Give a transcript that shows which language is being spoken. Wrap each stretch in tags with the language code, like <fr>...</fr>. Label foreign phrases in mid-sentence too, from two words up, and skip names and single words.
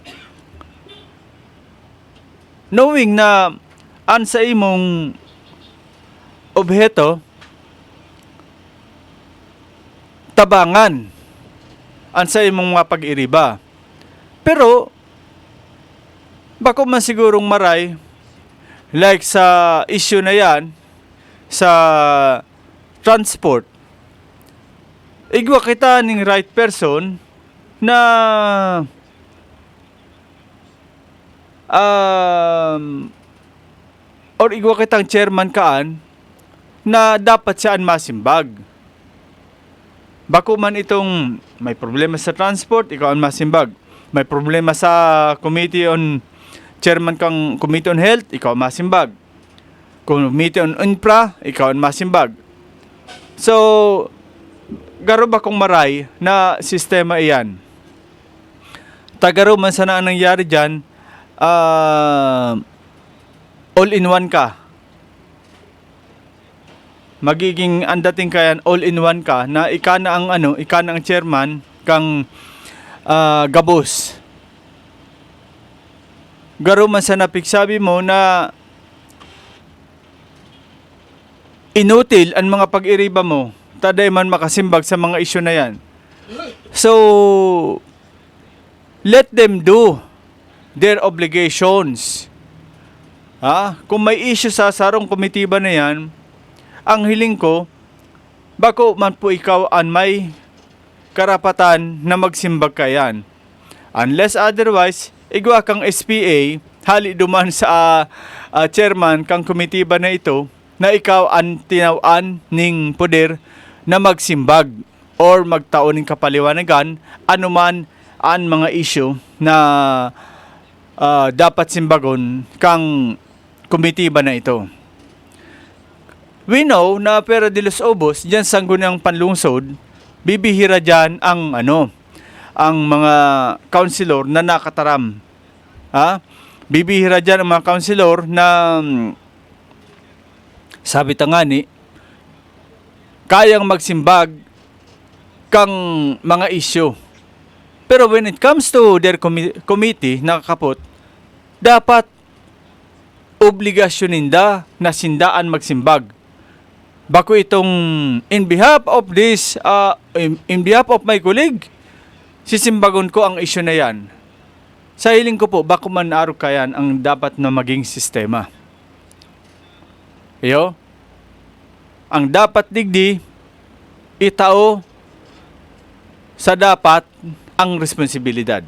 <bik>Knowing na an sa imong obheto, tabangan an sa imong mga pag-iriba. Pero, bako man sigurong maray, like sa issue na yan, sa transport, igwa kita ning</bik> <en>right person</en> <bik>na or igwa kitang chairman kaan na dapat siyaan masimbag. Bako man itong may problema sa transport, ikaw ang masimbag. May problema sa committee on chairman kang</bik> <en>committee on health,</en> <bik>ikaw ang masimbag.</bik> <en>Committee on infra,</en> <bik>ikaw ang masimbag. So, garo ba kung maray na sistema iyan? Tagaro man sana ang nangyari dyan,</bik> <en>all-in-one</en> <bik>ka. Magiging andating kayan</bik> <en>all-in-one</en> <bik>ka na ika na ang chairman kang gabos. Garo man sa napigsabi mo na inutil ang mga pag-iriba mo, taday man makasimbag sa mga isyu na yan.</bik> <en>So, let them do their obligations.</en> <bik>Kung may issue sa sarong komitiba na yan, ang hiling ko, bako man po ikaw ang may karapatan na magsimbag ka yan.</bik> <en>Unless otherwise,</en> <bik>igwa kang SPA, hali duman sa chairman kang komitiba na ito, na ikaw ang tinawan ning poder na magsimbag or magtaon ng kapaliwanagan anuman ang mga issue na dapat simbagon kang komitiba na ito.</bik> <en>We know</en> <bik>na Pera de los Obos, dyan sa Sangguniang Panlungsod, bibihira dyan ang mga councilor na nakataram. Bibihira dyan ang mga councilor na sabi tangani, kayang magsimbag kang mga issue. Pero</bik> <en>when it comes to their committee,</en> <bik>nakakapot, dapat obligasyon ninda na sindaan magsimbag. Bako itong</bik> <en>in behalf of my colleague,</en> <bik>sisimbagon ko ang issue na yan. Sa hiling ko po, bako man araw kayan ang dapat na maging sistema. Ang dapat digdi, itao sa dapat ang responsibilidad.</bik>